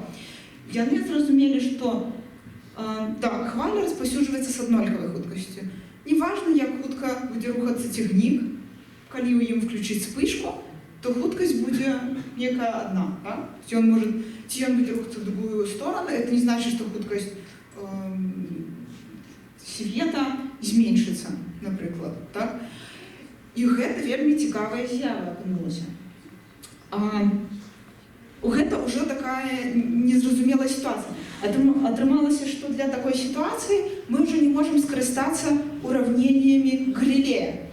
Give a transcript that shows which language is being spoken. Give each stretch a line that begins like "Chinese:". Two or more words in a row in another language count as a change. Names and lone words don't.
Belarusian: Яны зразумелі, што хваля распаўсюджваецца з аднолькавай хуткасцю. Неважна, як хутка будзе рухацца цягнік, калі ў ім включыць спышку, то хуткасць будзе некая адна. Ці ён будзе рухацца ў другую сторону,
Russian: это не значит,
Belarusian: што хуткасць света зменшыцца, напрыклад. І гэта вельмі цікавая з'ява апынулася. Гэта ўжо такая незразумелая сітуацыя. Атрымалася, што для такой сітуацыі мы ўжо не можам скарыстацца ураўненнямі Галілея.